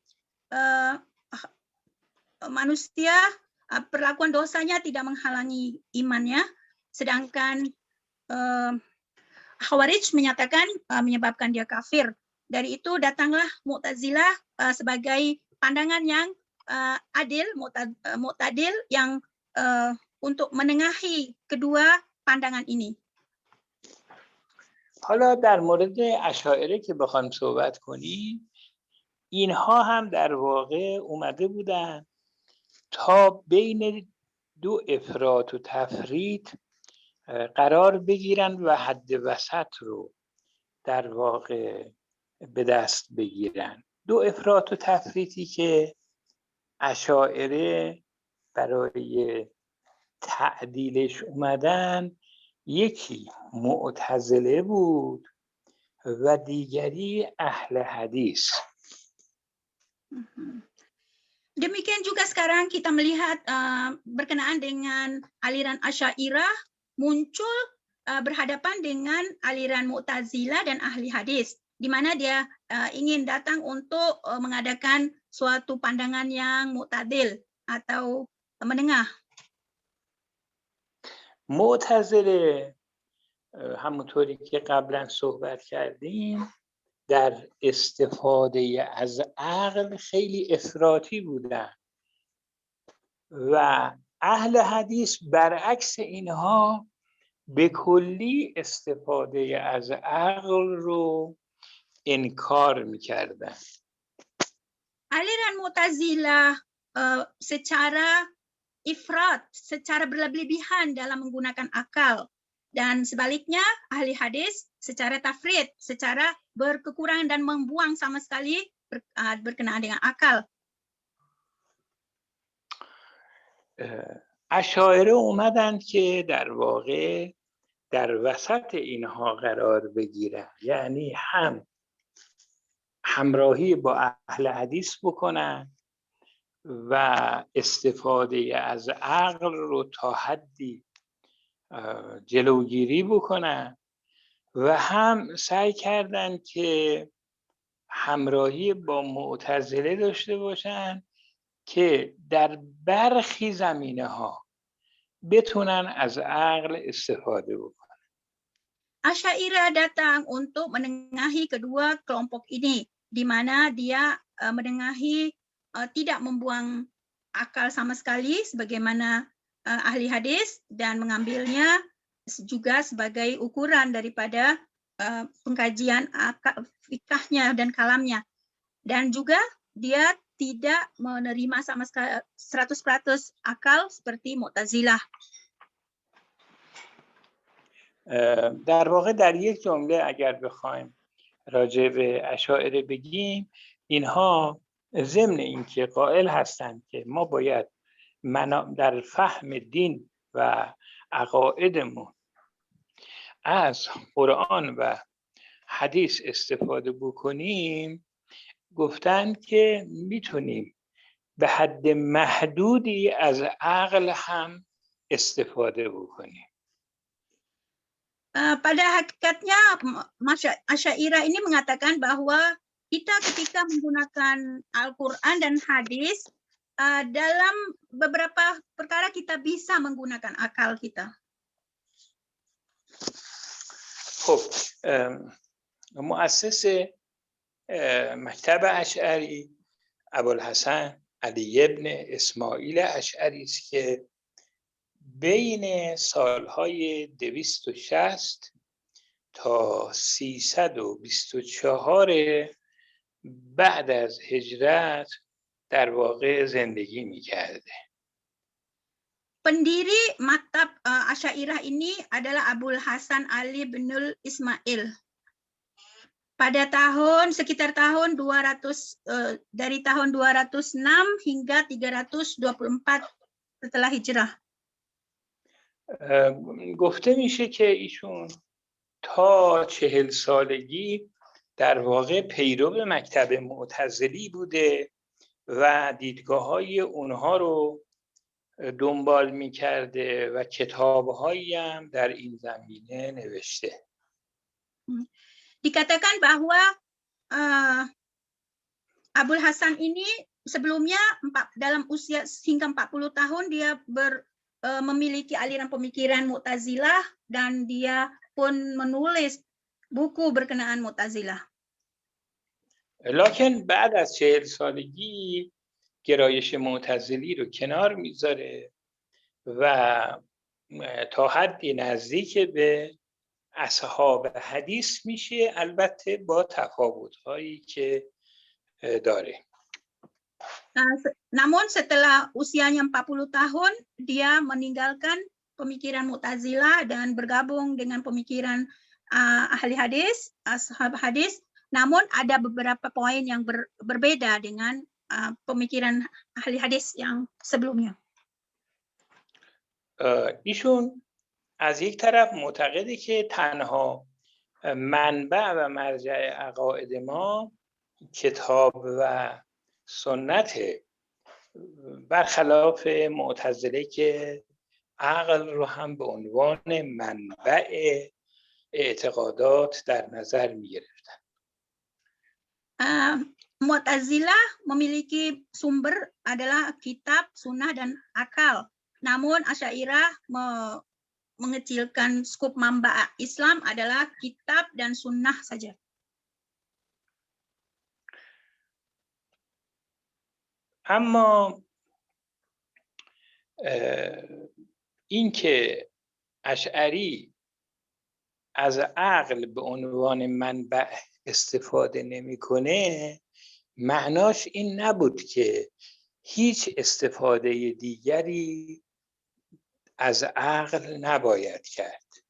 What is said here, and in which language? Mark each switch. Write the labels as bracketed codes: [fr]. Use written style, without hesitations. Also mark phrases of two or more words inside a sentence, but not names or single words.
[id] manusia perlakuan dosanya tidak menghalangi imannya, sedangkan Khawarij menyatakan menyebabkan dia kafir. Dari itu datanglah Mu'tazilah sebagai pandangan yang adil, mu'tadil yang untuk menengahi kedua pandangan ini. [fa] حالا در مورد اشاعره که بخوایم صحبت کنیم، اینها هم در واقع اومده بودن تا بین دو افراط و تفریط قرار بگیرن و حد وسط رو در واقع به دست بگیرن. دو افراط و تفریطی که اشاعره برای تعدیلش اومدن، یکی معتزله بود و دیگری اهل حدیث. [id] Demikian juga sekarang kita melihat berkenaan dengan aliran Asy'ariyah muncul berhadapan dengan aliran Mu'tazilah dan ahli hadis, di mana dia ingin datang untuk mengadakan suatu pandangan yang mu'tadil atau menengah. [fa] معتزله همونطوری که قبلا صحبت کردیم در استفاده از عقل خیلی افراطی بودن و اهل حدیث برعکس اینها به کلی استفاده از عقل رو انکار میکردن. [id] Aliran Mu'tazilah secara ifrat, secara berlebihan dalam menggunakan akal, dan sebaliknya ahli hadis secara tafrid, secara berkekurangan dan membuang sama sekali berkenaan dengan akal. [fa] اشاعره اومدن که در واقع در وسط اینها قرار بگیرن، یعنی هم همراهی با اهل حدیث بکنن و استفاده از عقل رو تا حدی جلوگیری بکنن و هم سعی کردن که همراهی با معتزله داشته باشن که در برخی زمینه ها بتونن از عقل استفاده بکنن. [id] Asy'ariyah datang untuk menengahi kedua kelompok ini, di mana dia menengahi tidak membuang akal sama sekali sebagaimana ahli hadis dan mengambilnya juga sebagai ukuran daripada pengkajian fikahnya dan kalamnya, dan juga dia tidak menerima sama sekali 100% akal seperti Mu'tazilah. [fa] در واقع در یک جمله اگر بخوایم راجع به اشاعره بگیم، اینها ضمن اینکه قائل هستند که ما باید در فهم دین و عقایدمون از قرآن و حدیث استفاده بکنیم، گفتن که میتونیم به حد محدودی از عقل هم استفاده بکنیم. [id] Pada hakikatnya Asy'ariyah ini mengatakan bahwa kita ketika menggunakan Al-Quran dan hadis dalam beberapa perkara kita bisa menggunakan akal kita. [fa] خب مؤسس مکتب اشعری ابوالحسن علی ابن اسماعیل اشعری است که بین سالهای 260 تا 324 بعد از هجرت در واقع زندگی می‌کرده. [id] Pendiri maktab Asy'ariyah ini adalah Abul Hasan Ali bin Ismail. Pada sekitar tahun 200 dari tahun 206 hingga 324 setelah hijrah. [fa] گفته میشه که ایشون تا 40 سالگی در واقع پیرو مکتب معتزلی بوده و دیدگاه‌های اونها رو دنبال می‌کرده و کتاب‌هایی هم در این زمینه نوشته. [id] Dikatakan bahwa Abul Hasan ini sebelumnya dalam usia hingga 40 tahun dia memiliki aliran pemikiran Mu'tazilah dan dia pun menulis buku berkenaan Mu'tazilah. [fa] لکن بعد از 40 سالگی گرایش معتزلی رو کنار میذاره و تا حدی نزدیک به اصحاب حدیث میشه، البته با تفاوت‌هایی که داره. [id] Namun setelah usianya 40 tahun dia meninggalkan pemikiran Mu'tazilah dan bergabung dengan pemikiran ahli hadis, ashab hadis. Namun ada beberapa poin yang berbeda dengan pemikiran ahli hadis yang sebelumnya. [fa] ایشون از یک طرف معتقده که تنها منبع و مرجع عقاید ما کتاب و سنت، برخلاف معتزله که عقل رو هم به عنوان منبع اعتقادات در نظر می گرفتن. [id] Mu'tazilah memiliki sumber adalah kitab, sunnah, dan akal. Namun Asy'ariyah mengecilkan skup mamba Islam adalah kitab dan sunnah saja. [fa] اما اینکه اشعری از عقل به عنوان منبع استفاده نمی‌کنه معناش این نبود که هیچ استفاده دیگری از عقل نباید کرد.